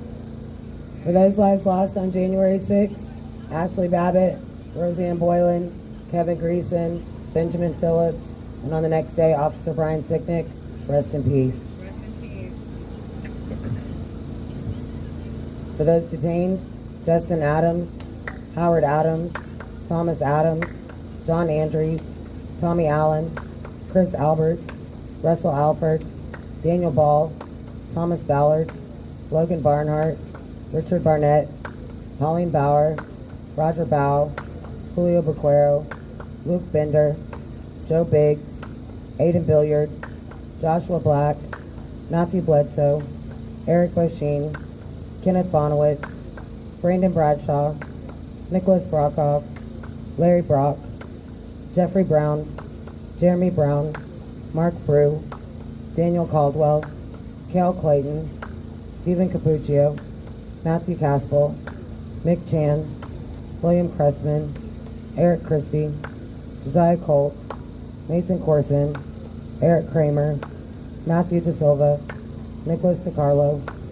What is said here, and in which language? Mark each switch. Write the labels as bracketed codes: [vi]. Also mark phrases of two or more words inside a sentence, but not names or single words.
[en] For those lives lost on January 6th, Ashley Babbitt, Roseanne Boylan, Kevin Greason, Benjamin Phillips, and on the next day, Officer Brian Sicknick, rest in peace. Rest in peace. For those detained, Justin Adams, Howard Adams, Thomas Adams, John Andrews, Tommy Allen, Chris Alberts, Russell Alford, Daniel Ball, Thomas Ballard, Logan Barnhart, Richard Barnett, Pauline Bauer, Roger Bow, Julio Bequero, Luke Bender, Joe Biggs, Aiden Billiard, Joshua Black, Matthew Bledsoe, Eric Bosheen, Kenneth Bonowitz, Brandon Bradshaw, Nicholas Brockhoff, Larry Brock, Jeffrey Brown, Jeremy Brown, Mark Brew, Daniel Caldwell, Cal Clayton, Stephen Capuccio, Matthew Caspel, Mick Chan, William Crestman, Eric Christie, Josiah Colt, Mason Corson, Eric Kramer, Matthew De Silva, Nicholas DiCarlo,